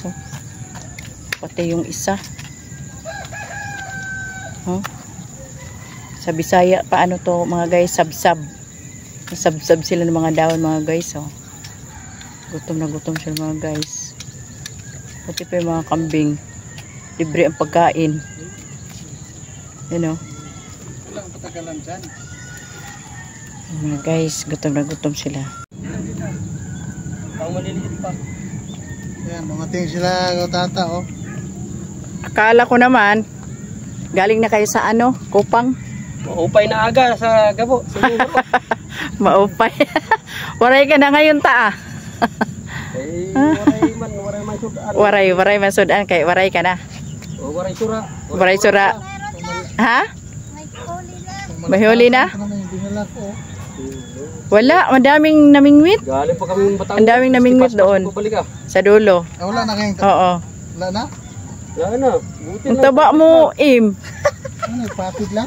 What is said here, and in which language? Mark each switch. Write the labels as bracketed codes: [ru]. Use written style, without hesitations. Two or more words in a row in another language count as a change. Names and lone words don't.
[tl] Oh. Pati yung isa. Oh. Sa Bisaya, paano to mga guys? Sabsab. Sabsab sila ng mga dahon mga guys. Oh. Gutom na gutom sila mga guys. Pati pa yung mga kambing. Libre ang pagkain. [en] You know? [tl] Walang patagalan dyan. Mga guys, gutom na gutom sila. Ang maliliit pa. Ayan, dumating sila tata oh. Akala ko naman, galing na kayo sa ano, Kupang. [war] Maupay na aga sa gabo. Maupay. Waray ka na ngayon ta ah. Eh, waray man sudan. Waray man sudan kay waray ka na. O waray sura. Waray sura. Ha? [tl] May huli na? Dinala ko. Wala, madaming namingwit. Galing pa kami ng Batangas. Ang daming namingwit doon. Pabalik ah. Sa dulo. Ah, wala na kayong Oo. wala na? Wala na. Buti Ang na. taba mo, Im. Ano, papid lang?